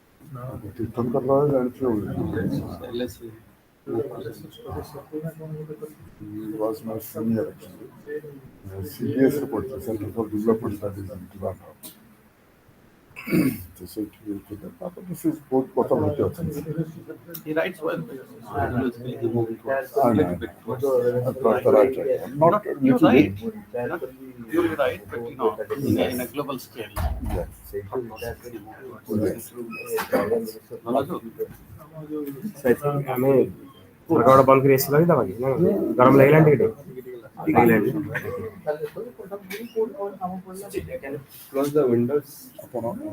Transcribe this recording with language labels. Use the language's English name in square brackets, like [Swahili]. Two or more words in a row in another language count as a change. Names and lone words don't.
[Odia] ତୀର୍ଥଙ୍କର ରାୟ ଜାଣିଥିବ LSE. [English] He was my senior actually. [Odia] CBS ରେ ପଢ଼ିଥିଲେ ସେଣ୍ଟର ଫର୍ ଡେଭଲପମେଣ୍ଟ ଷ୍ଟଡିଜ୍ ଇନ୍ ଟ୍ରିଭାଣ୍ଡ୍ରମ୍। ତ ସେଇଠି ଥିଲେ ତାପରେ ସେ ବହୁତ କଥା ଭେଟି ଅଛନ୍ତି। [English] He writes well. Ideologically, he moved towards a I little know. bit towards. Across the right track. Not Not little you're bit. right. Not purely right, but in a global scale. Yeah. [Odia] ଆମେ ଗୋଟେ ବନ୍ଦ କରି ଆସିଲା ଦେବା କି ଗରମ ଲାଗିଲାନି ଟିକେ ଲାଗିଲାନି [English] close the windows [Odia] ଆପଣ